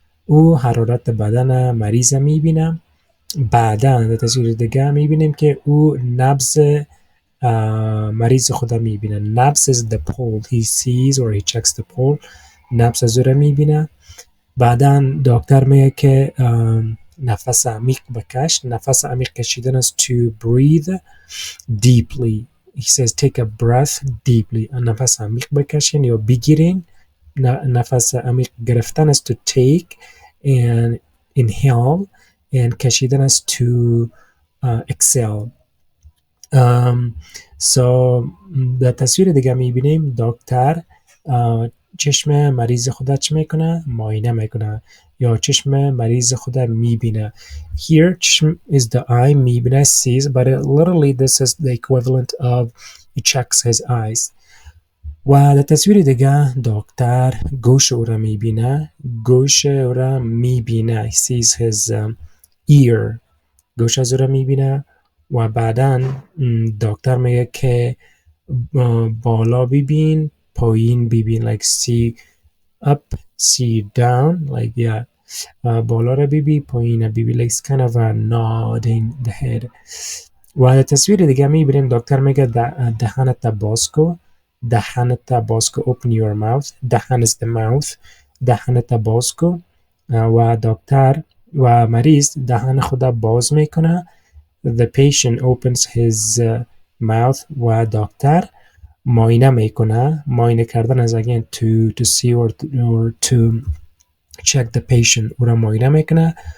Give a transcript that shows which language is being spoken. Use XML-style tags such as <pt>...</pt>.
<fa>او حرارت بدن مریض میبینه. بعدا در تصویر دیگه میبینیم که او نبض مریض خود میبینه. نبض</fa> <en>is the pulse. He sees or he checks the pulse.</en> <fa>نبض او را میبینه. بعدا دکتر میگه که نفس عمیق بکش. نفس عمیق کشیدن است</fa> <en>to breathe deeply. He says take a breath deeply.</en> <fa>نفس عمیق بکشین یا بگیرین. نفس عمیق گرفتن است</fa> <en>to take and inhale</en> <fa>and کشیدن است</fa> <en>to exhale.</en> <fa>So در تصویر دیگه میبینیم دکتر چشم مریض خود چه میکنه؟ معاینه میکنه یا چشم مریض خود میبینه.</fa> <en>Here چشم is the eye. میبینه sees, but literally this is the equivalent of he checks his eyes.</en> <fa>و در تصویر دیگه دکتر گوش او را میبینه. گوش او را میبینه.</fa> <en>He sees his ear.</en> <fa>گوش از او را میبینه. و بعدا دکتر میگه که بالا ببین پایین ببین.</fa> <en>Like see up, see down. Like yeah.</en> <fa>بالا را ببین پایین را ببین.</fa> <en>Like it's kind of a nodding the head.</en> <fa>و در تصویر دیگه میبینیم دکتر میگه دهنت باز کن. دهنت باز کن.</fa> <en>Open your mouth. دهن is the mouth.</en> <fa>دهنت باز کن. و دکتر و مریض دهن خود باز میکنه.</fa> <en>The patient opens his mouth</en> <fa>و دکتر معاینه میکنه. معاینه کردن از</fa> <en>again to see or to check the patient.</en> <fa>او را معاینه میکنه</fa>